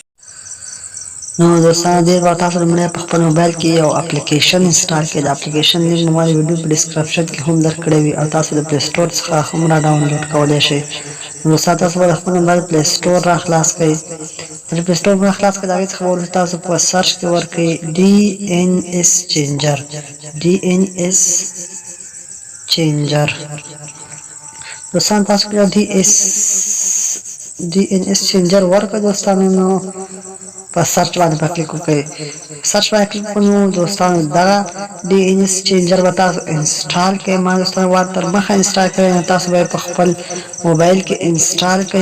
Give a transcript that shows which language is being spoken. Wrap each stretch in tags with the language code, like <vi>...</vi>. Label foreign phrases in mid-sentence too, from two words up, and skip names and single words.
<ps>نو دوستانو دې به تاسو لومړی په خپل موبایل کې یو اپلیکیشن انسټال کړئ. د اپلیکیشن لینک مو د ویډیو په ډسکرپشن کې هم درکړی وي او تاسو د پلی سټور څخه هم را ډاونلوډ کولی شئ. نو دوستانو تاسو به د خپل موبایل پلی سټور را خلاص کړئ. د پلی سټور را خلاص کړئ، د هغې څخه به وروسته تاسو په سرچ کې ورکړئ DNS چینجر. DNS چینجر دوستان تاسو کله DNS چینجر ورکړئ دوستانو، نو په سرچ باندې په کلیک وکړئ. سرچ باندې کلیک وکړو دوستانو دغه DNS چینجر به تاسو انسټال کړئ. ما دوستانو ور تر مخه انسټال کړی، نو تاسو به په خپل موبایل کې انسټال کړئ.</ps>